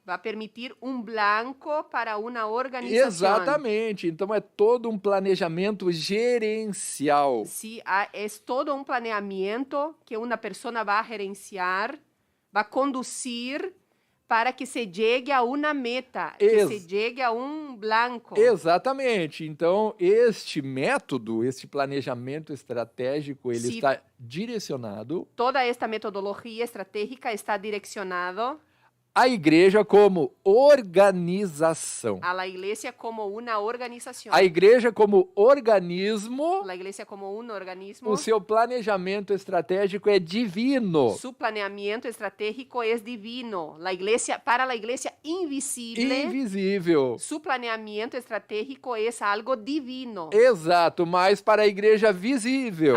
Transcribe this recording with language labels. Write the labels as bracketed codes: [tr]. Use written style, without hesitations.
[es] va a permitir un blanco para una organización. [pt] Exatamente. Então é todo um planejamento gerencial. [es] Sí, es todo un planeamiento que una persona va a gerenciar, va a conducir para que se llegue a [pt] uma meta, [es] que se llegue a blanco. [pt] Exatamente. Então, este método, este planejamento estratégico, ele está direcionado. Toda esta metodologia estratégica está direcionado a igreja como organização. [es] A la iglesia como una organización. [pt] A igreja como organismo. [es] La iglesia como un organismo. [pt] O seu planejamento estratégico é divino. [es] Su planeamiento estratégico es divino. Para la iglesia invisible. [pt] Invisível. [es] Su planeamiento estratégico es algo divino. [pt] Exato, mas para a igreja visível.